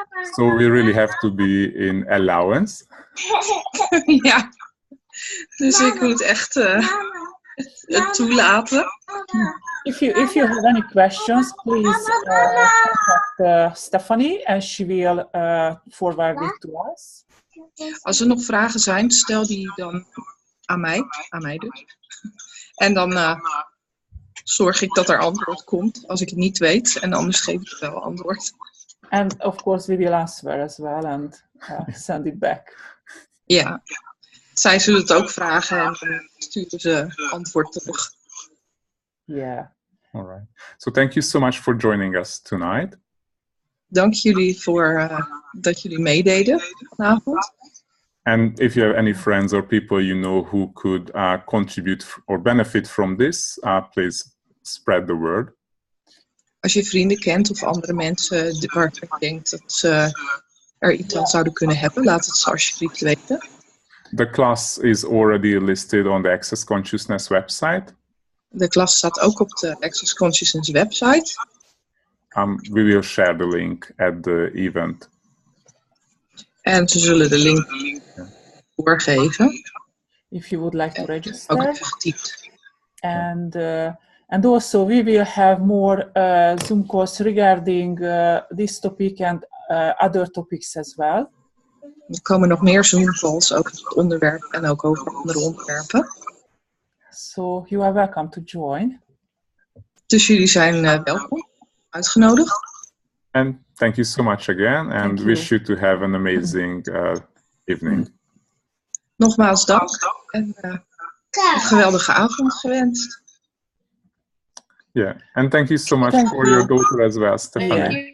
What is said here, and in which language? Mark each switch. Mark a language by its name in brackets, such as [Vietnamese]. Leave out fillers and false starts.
[English] So we really have to be in allowance. [Dutch] Ja, dus ik moet echt het toelaten. [English] If you have any questions, please contact Stephanie and she will forward it to us. [Dutch] Als er nog vragen zijn, stel die dan aan mij dus. En dan zorg ik dat er antwoord komt als ik het niet weet. En anders geef ik wel antwoord. [English] And of course we will answer as well and send it back. [Dutch] Ja, zij zullen het ook vragen en dan sturen ze antwoord terug. [English] Yeah. All right. So thank you so much for joining us tonight. [Dutch] Dank jullie voor dat jullie meededen vanavond. [English] And if you have any friends or people you know who could contribute or benefit from this, please spread the word. [Dutch] Als je vrienden kent of andere mensen waarvan je denkt dat ze er iets aan zouden kunnen hebben, laat het ze alsjeblieft weten. [English] The class is already listed on the Access Consciousness website. [Dutch] De klas staat ook op de Access Consciousness website. [English] We will share the link at the event. [Dutch] En ze zullen de link doorgeven. [English] If you would like to register. [Dutch] Ook even getypt. [English] And also we will have more Zoom calls regarding this topic and other topics as well. [Dutch] Er komen nog meer Zoom calls over het onderwerp en ook over andere onderwerpen. [English] So you are welcome to join. [Dutch] Dus jullie zijn welkom, uitgenodigd. [English] And thank you so much again and wish you to have an amazing evening. [Dutch] Nogmaals dank en een geweldige avond gewenst. [English] Yeah, and thank you so much for your daughter as well, Stephanie.